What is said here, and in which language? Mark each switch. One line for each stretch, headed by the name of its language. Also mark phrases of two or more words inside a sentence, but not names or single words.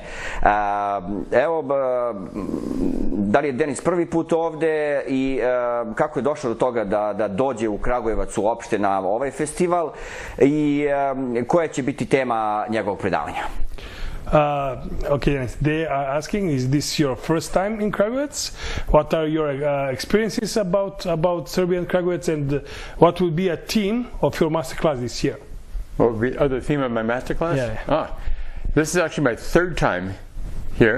Serbian: Evo, da li je Denis prvi put ovde i kako je došao do toga da dođe u Kragujevac uopšte na ovaj festival i koja će biti tema njegovog predavanja?
English: Okay, Denis, they are asking, is this your first time in Kragujevac? What are your experiences about Serbia and Kragujevac, and what will be a theme of your masterclass this year? What would be the theme of my masterclass? Yeah. This is actually my third time here.